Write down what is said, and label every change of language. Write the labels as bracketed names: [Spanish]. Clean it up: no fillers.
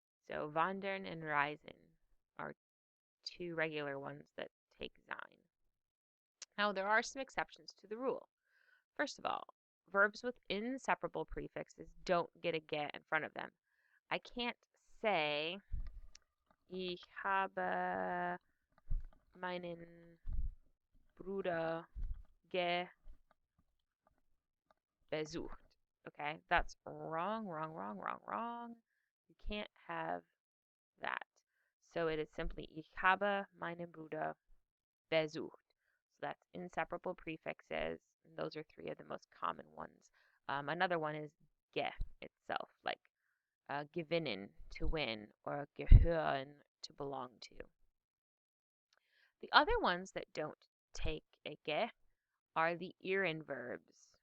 [English] So wandern and reisen are two regular ones that take sein. Now, there are some exceptions to the rule. First of all, verbs with inseparable prefixes don't get a get in front of them. I can't say, [German] ich habe meinen Bruder besucht. [English] Okay, that's wrong, wrong, wrong, wrong, wrong. You can't have that. So it is simply, [German] ich habe meinen Bruder besucht. [English] So that's inseparable prefixes. And those are three of the most common ones. Another one is ge itself, like gewinnen, to win, or gehören, to belong to. The other ones that don't take a ge are the ieren verbs.